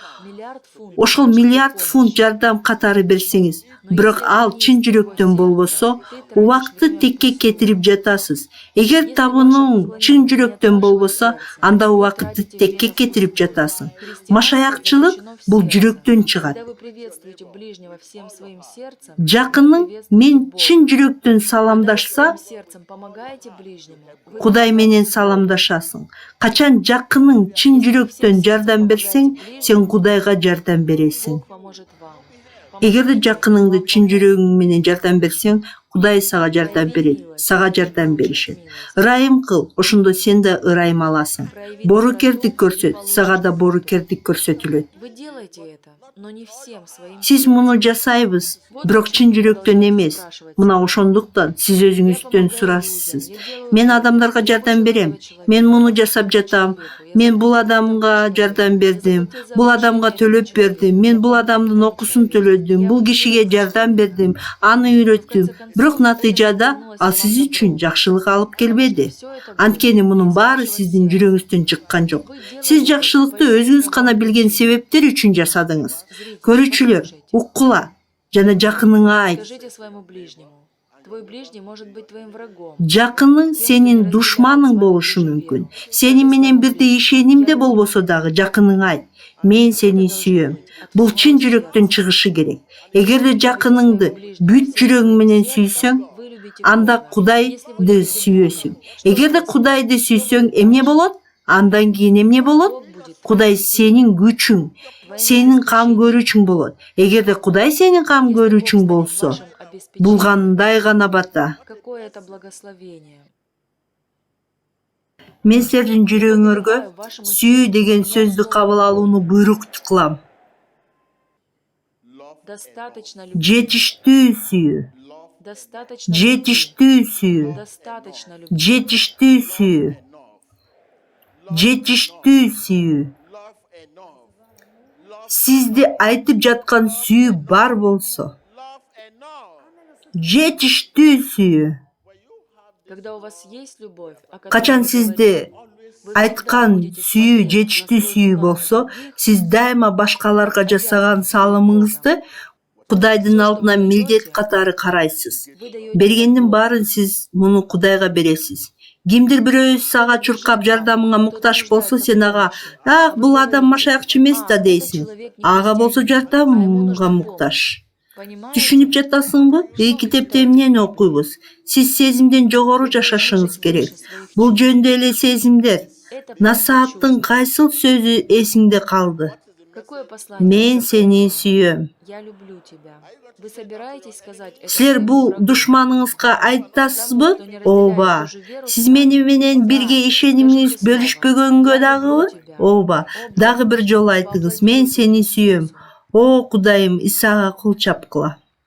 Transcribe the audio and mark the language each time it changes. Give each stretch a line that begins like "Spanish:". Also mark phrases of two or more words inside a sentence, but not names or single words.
Kyrgyz: Ошол миллиард фунт жардам катары берсеңиз, бирок ал чын жүрөктөн болбосо, убакытты текке кетирип жатасыз. Эгер табынууң чын жүрөктөн болбосо, анда убакытты текке кетирип жатасың. Машаякчылык бул жүрөктөн чыгат.
Russian: Когда вы приветствуете ближнего всем своим сердцем,
Kyrgyz: Жакының мен чын жүрөктөн саламдашса,
Russian: сердцем помогаете ближнему. Вы
Kyrgyz: Кудай менен саламдашасың. Качан жакының чын жүрөктөн жардам берсең, сен Кудайга жардам бересиң.
Russian: Бог поможет вам.
Kyrgyz: Эгерде жакыныңды чын жүрөгүң менен жардам берсең, Кудай сага жардам берет, сага жардам беришет. Ырайым кыл, ошондо сен да ырайым аласың. Боорукердик көрсөт, сага да боорукердик көрсөтүлөт.
Russian: Вы делаете это, но не всем своим
Kyrgyz: Сиз муну жасайбыз, бирок чын жүрөктөн эмес. Мына ошондуктан сиз өзүңүздөн сурайсыз. Мен адамдарга жардам берем. Мен муну жасап жатам. Мен бул адамга жардам бердим. Бул адамга төлөп бердим. Мен бул адамдын окуусун төлөдүм. Бул кишиге жардам бердим. Аны үйрөттүм. Бирок натыйжада ал сиз үчүн жакшылык алып келбеди. Анткени мунун баары сиздин жүрөгүңүздөн чыккан жок. Сиз жакшылыкты өзүңүз гана билген себептер үчүн жасадыңыз. Көрүүчүлөр, уккула жана жакыныңа айт.
Russian: Скажите своему ближнему. Твой ближний может быть твоим врагом.
Kyrgyz: Жакының сенин душманың болушу мүмкүн. Сени менен бирдей ишенимде болбосо дагы жакыныңа айт. Мен сени сүйөм. Бул чын жүрөктөн чыгышы керек. Эгерде жакыныңды бүт жүрөгүң менен сүйсөң, анда Кудайды сүйөсүң. Эгерде Кудайды сүйсөң, эмне болот? Андан кийин эмне болот? Кудай сенин күчүң, сенин кам көрүүчүң болот. Эгерде Кудай сенин кам көрүүчүң болсо, бул кандай гана бата.
Russian: Какое это благословение.
Kyrgyz: Мен силердин жүрөгүңөргө сүйүү деген сөздү кабыл алууну буйрук кылам.
Russian: Достаточно любви.
Kyrgyz: Жетиштүү сүйүү.
Russian: Достаточно
Kyrgyz: Жетиштүү сүйүү.
Russian: Достаточно любви.
Kyrgyz: Жетиштүү сүйүү. Жетиштүү сүйүү. Сизди айтып жаткан сүйүү бар болсо, жетиштүү сүйүү.
Russian: Когда у вас есть любовь, о которой
Kyrgyz: Качан
Russian: вы
Kyrgyz: сизди
Russian: говорите,
Kyrgyz: айткан сүйүү жетиштүү сүйүү болсо, сиз дайыма башкаларга жасаган салымыңызды Кудайдын алдына милдет катары карайсыз. Бергендин баарын сиз муну Кудайга бересиз. Кимдир бирөө сага чуркап жардамыңа муктаж болсо, сен ага "Ах, бул адам машаякчы эмес да" дейсиң. Ага болсо жардамга муктаж. Түшүнүп жатасыңбы? Китепте эмнени окуйбуз? Сиз сезимден жогору жашашыңыз керек. Бул жөнүндө эле сезимдер. Насааттын кайсыл сөзү эсиңде калды?
Russian: Какое послание
Kyrgyz: Мен
Russian: вы
Kyrgyz: сени
Russian: запомнили?
Kyrgyz: сүйөм.
Russian: Я люблю тебя. Вы собираетесь сказать это
Kyrgyz: Силер
Russian: своим
Kyrgyz: бул
Russian: врагам?
Kyrgyz: душманыңызга айтасызбы?
Russian: Тому, кто не разделяет
Kyrgyz: Ооба.
Russian: ту же веру
Kyrgyz: Сиз
Russian: с вами.
Kyrgyz: мени менен
Russian: О,
Kyrgyz: бирге
Russian: да.
Kyrgyz: ишенимиңиз
Russian: Скажите снова.
Kyrgyz: бөлүшпөгөнгө
Russian: Я
Kyrgyz: дагыбы?
Russian: люблю тебя.
Kyrgyz: Ооба.
Russian: О,
Kyrgyz: Дагы
Russian: Бог,
Kyrgyz: бир жолу айтыңыз. Мен
Russian: воплотился
Kyrgyz: сени
Russian: в
Kyrgyz: сүйөм.
Russian: Иисусе.
Kyrgyz: О, Кудайым, Исага кул чапкыла.